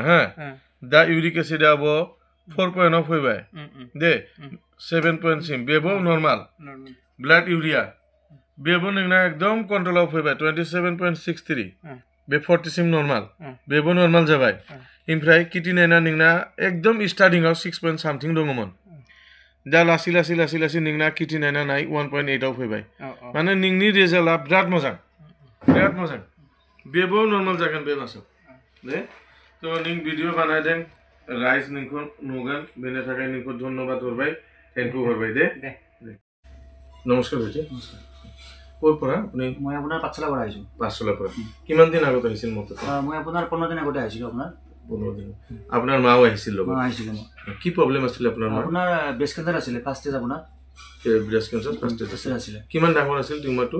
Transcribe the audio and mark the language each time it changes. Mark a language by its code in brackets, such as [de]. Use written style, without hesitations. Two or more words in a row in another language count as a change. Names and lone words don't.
[brx] दा [en] uric acid [brx] 4 फैबाय दे 7 सिम बेबो [en] normal blood urea [brx] बेबो नोंना एकदम कन्ट्रलाव फैबाय 27.63 बे 40 सिम नर्माल बेबो नर्माल जाबाय ओमफ्राय किटिनाइना नोंना एकदम स्टार्टिंआव 6 सामथिं दङमोन दा लासै नोंना किटिनाइना नाय 1.8 आव फैबाय माने नोंनि रिजाल्टआ बिराद मोजां बेबो नर्माल जागोन बे मासाव दे तो नों भिडिअ बानायदों राइज नोंखौ नुगोन बेनि थाखाय नोंखौ धन्यबाद हरबाय [en] thank you [brx] हरबाय दे नमस्कार भाइटी [as] ক'ৰ পৰা আপুনি মই আপোনাৰ পাঠশালাৰ পৰা আহিছোঁ পাঠশালাৰ পৰা কিমান দিন আগত আহিছিল মতে মই আপোনাৰ 15 দিন আগতে আহিছিলোঁ আপোনাৰ 15 দিন আপোনাৰ মাও আহিছিল লগত আহিছিল কি প্ৰব্লেম আছিল আপোনাৰ মা আপোনাৰ [en] breast cancer [as] আছিল [en] first stage [as] আপোনাৰ [en] breast cancer first stage [as] আছিল কিমান ডাঙৰ আছিল টিউমাৰটো